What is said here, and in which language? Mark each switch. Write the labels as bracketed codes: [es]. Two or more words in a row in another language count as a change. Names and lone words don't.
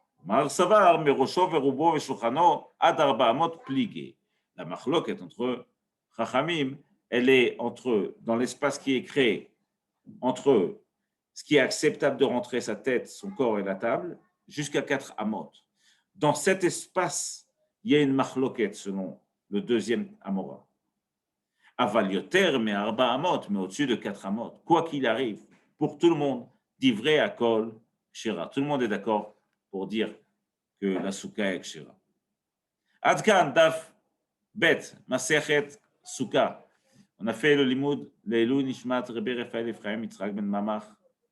[fr] La machloket entre Chachamim, elle est dans l'espace qui est créé entre ce qui est acceptable de rentrer sa tête, son corps et la table, jusqu'à 4 amot. Dans cet espace, il y a une machloket selon le deuxième amora. [he] אבל יותר [fr] mais [he] ארבע אמות, [fr] mais au-dessus de 4 amot. Quoi qu'il arrive, pour tout le monde, [he] דברי הכל כשרה. [fr] Tout le monde est d'accord pour dire que la souka est kshira. [he] עד כאן דף ב מסכת סוכה. [fr] On a fait le limoud [he] לעילוי נשמת [fr] Rabbi Raphaël Ephraim Yitzhak ben Mamach